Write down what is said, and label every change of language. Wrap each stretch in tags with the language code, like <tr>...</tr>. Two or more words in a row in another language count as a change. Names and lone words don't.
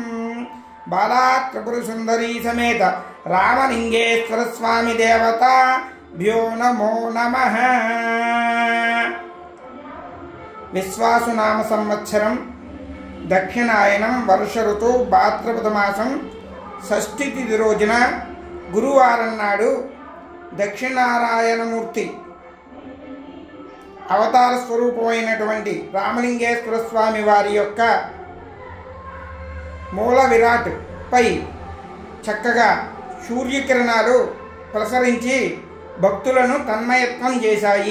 <sa>बालात्रिपुरसुन्दरी समेत रामलिंगेश्वर स्वामी देवताभ्यो नमो नमः. विश्वासुनाम संवत्सरं दक्षिणायनं वर्ष ऋतु भाद्रपद मासं</sa> <te>షష్ఠి తిథి రోజున గురువారం నాడు దక్షిణారాయణమూర్తి అవతార స్వరూపమైనటువంటి రామలింగేశ్వర స్వామి వారి యొక్క మూల విరాట్ పై చక్కగా సూర్యకిరణాలు ప్రసరించి భక్తులను తన్మయత్వం చేశాయి.</te>